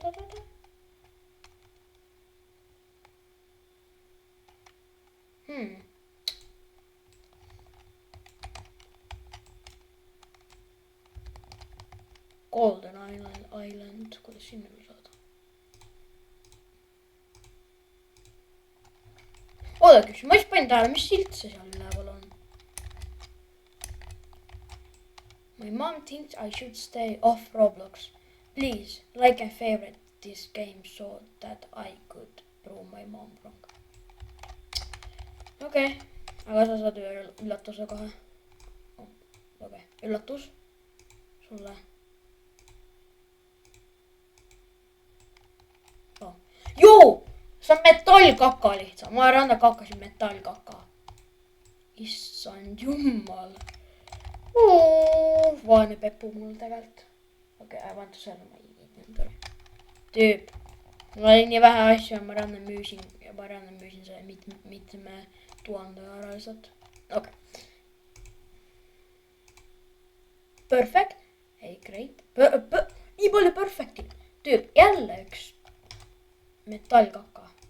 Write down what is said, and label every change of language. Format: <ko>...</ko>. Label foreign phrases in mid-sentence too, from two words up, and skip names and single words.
<et>Golden Island, kuidas sinna saada? Oodake, ma just panin tähele, mis silt see seal üleval on.</et> <en>My mom thinks I should stay off Roblox. Please, like and favorite this game so that I could prove my mom wrong.</en> <et>Okei, aga sa saad üllatuse kohe. Okei, üllatus sulle. Joo, see on metallkaka lihtsalt. Ma randa kakasin metallkaka. Issand jummal. Vaene Peppu mul tegelikult. Okei,</et> <en>I want to sell my inventory.</en> <et>Tüüp. Mul oli nii vähe asju ja ma ranna müüsin selle mitme 1000 ära lihtsalt. Okei. Perfect. Ei, great. Nii palju perfecti. Tüüp, jälle üks metallkaka.</et>